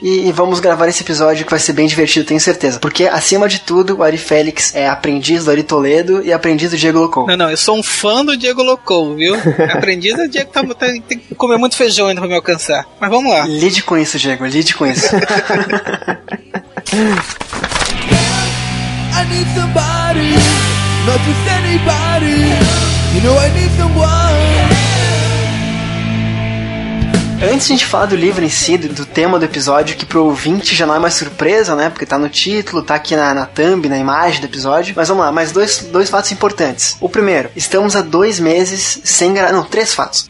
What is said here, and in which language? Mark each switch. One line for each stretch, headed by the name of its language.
Portuguese: E vamos gravar esse episódio que vai ser bem divertido, tenho certeza. Porque, acima de tudo, o Ari Félix é aprendiz do Ari Toledo e aprendiz do Diego Locô. Não, eu sou um fã do Diego Locô, viu? Aprendiz é o Diego que tem que comer muito feijão ainda pra me alcançar. Mas vamos lá. Lide com isso, Diego, lide com isso.
English: I need somebody, not just anybody. You know I need someone.
Portuguese: Antes de a gente falar do livro em si, do tema do episódio, que pro ouvinte já não é mais surpresa, né? Porque tá no título, tá aqui na thumb, na imagem do episódio. Mas vamos lá, mais dois fatos importantes. O primeiro, estamos há 2 meses sem gravar... Não, 3 fatos.